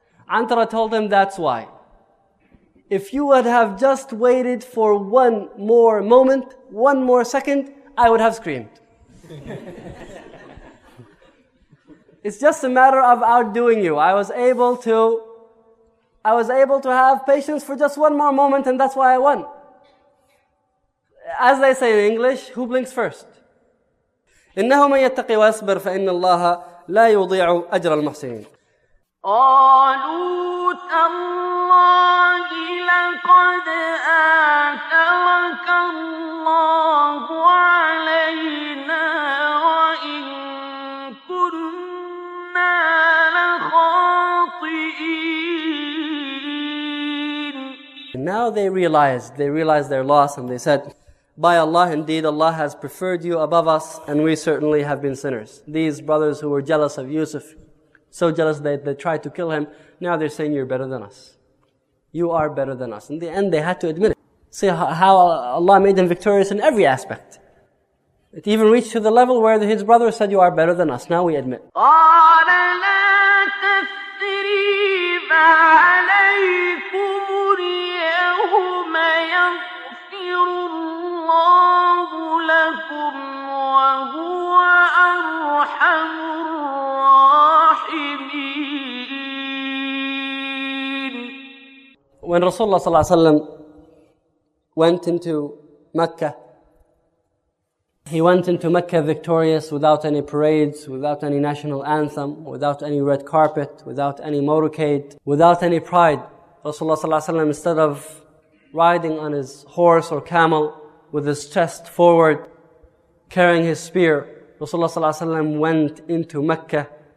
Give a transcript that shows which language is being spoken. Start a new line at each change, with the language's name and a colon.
English: Antara told him, that's why. If you would have just waited for one more moment, one more second, I would have screamed. It's just a matter of outdoing you. I was able to have patience for just one more moment and that's why I won. As they say in English, who blinks first?
Arabic: إنه من يتقي ويصبر فإن الله لا يضيع أجر المحسنين. قالوا تالله لقد آثرك الله علينا وإن كنا لخاطئين.
English: Now they realized their loss and they said, by Allah, indeed Allah has preferred you above us and we certainly have been sinners. These brothers who were jealous of Yusuf, so jealous that they tried to kill him, now they're saying you're better than us. You are better than us. In the end, they had to admit it. See how Allah made them victorious in every aspect. It even reached to the level where his brother said, you are better than us. Now we admit.
Arabic: قال لا تثريب عليكم اليوم يغفر الله لكم وهو أرحم الراحمين.
English: When Rasulullah ﷺ went into Mecca, he went into Mecca victorious without any parades, without any national anthem, without any red carpet, without any motorcade, without any pride. Rasulullah ﷺ, instead of riding on his horse or camel with his chest forward, carrying his spear, Rasulullah ﷺ went into Mecca